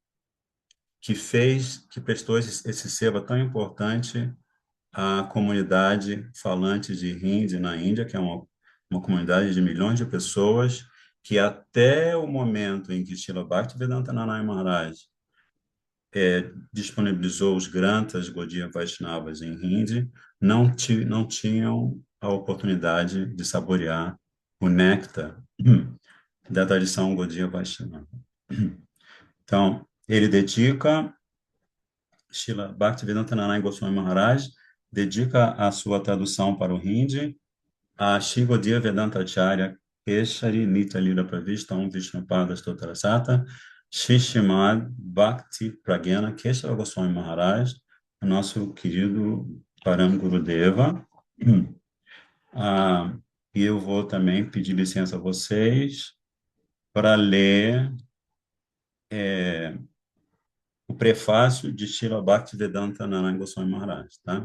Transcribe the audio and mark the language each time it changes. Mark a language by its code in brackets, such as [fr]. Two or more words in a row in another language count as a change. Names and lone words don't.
[pt] que prestou esse seva tão importante à comunidade falante de Hindi na Índia, que é uma comunidade de milhões de pessoas, que até o momento em que Srila Bhaktivedanta Narayana Maharaj disponibilizou os granthas Gaudiya Vaishnavas em Hindi, não tinham a oportunidade de saborear o néctar da tradição Gaudiya Vaishnava. Então, ele dedica, Srila Bhaktivedanta Narayana Goswami Maharaj dedica a sua tradução para o Hindi a Shri Gaudiya Vedanta Acharya Keshari Nitya Lila Pravishta Om Vishnupada Stotarasata Shri Srimad Bhakti Pragyana Keshava Goswami Maharaj, nosso querido Param Gurudeva. Ah, e eu vou também pedir licença a vocês para ler o prefácio de Srila Bhaktivedanta Narayana Goswami Maharaj, tá?